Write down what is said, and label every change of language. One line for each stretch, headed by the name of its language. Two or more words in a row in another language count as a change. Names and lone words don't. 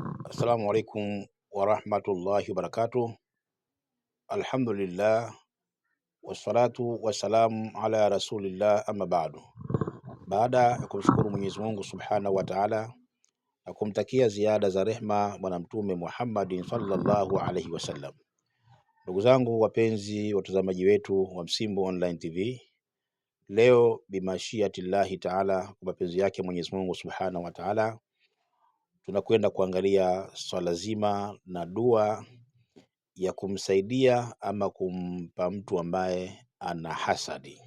Arabic: السلام عليكم ورحمة الله وبركاته. الحمد لله والصلاة والسلام على رسول الله، أما بعد.
Swahili: Baada ya kumshukuru Mwenyezi Mungu
Arabic: سبحانه وتعالى
Swahili: na kumtakia ziada za rehma bwana Mtume Muhammadin
Arabic: صلى الله عليه وسلم,
Swahili: ndugu zangu wapenzi watazamaji wetu wa Msimbo Online TV, leo
Arabic: بمشيئة الله تعالى,
Swahili: kwa mapenzi yake Mwenyezi Mungu
Arabic: سبحانه وتعالى,
Swahili: tunakwenda kuangalia swala zima na dua ya kumsaidia ama kumpa mtu ambaye ana hasadi.